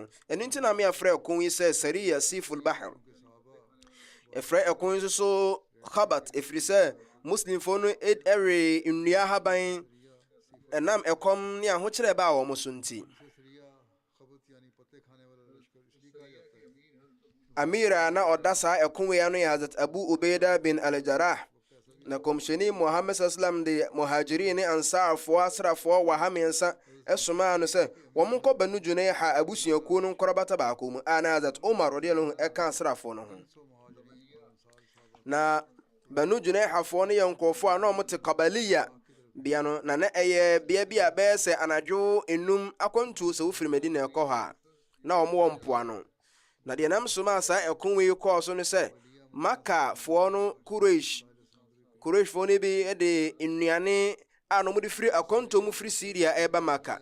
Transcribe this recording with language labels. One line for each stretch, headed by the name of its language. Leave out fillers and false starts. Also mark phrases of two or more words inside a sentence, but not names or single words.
Akan: ɛno nti na meafrɛ ɛko yi sɛ Sariya Siful Bahar. ɛfrɛ ɛko yi nso so Khabat ɛfiri sɛ muslimfoɔ no ɛwe nnua haban ɛnam ɛkɔm ne ahokyerɛ ba a wɔn so nti. Amira na ɔda saa ɛko wei ano yɛ Hazrat Abu Ubaida bin Al-Jarrah. Na kɔmhyɛni Muhammad sallam de muhajirin ne ansarfoɔ asrafoɔ waha mmiɛnsa ɛsomaa no sɛ wɔn nkɔ Banu Junayha abusuakuo no nkɔrɔbata baako mu a na Hazrat Umar
Arabic: رضي الله عنه
Akan: ɛka asrafoɔ no ho. Na Banu Junayhafoɔ no yɛ nkɔɔfoɔ a na wɔn te Kabaliya bia no na ɛyɛ bia bi a bɛyɛ sɛ anadwo enum akwantuo sɛ wofiri Medina ɛkɔ ha na wɔn wɔ mpoano. Na deɛ nam soma saa ɛko wei kɔɔ so no sɛ Makafoɔ no Qurayshfoɔ no bi de nnuane a no mode firi akwantuo mu firi Syria ɛba Maka.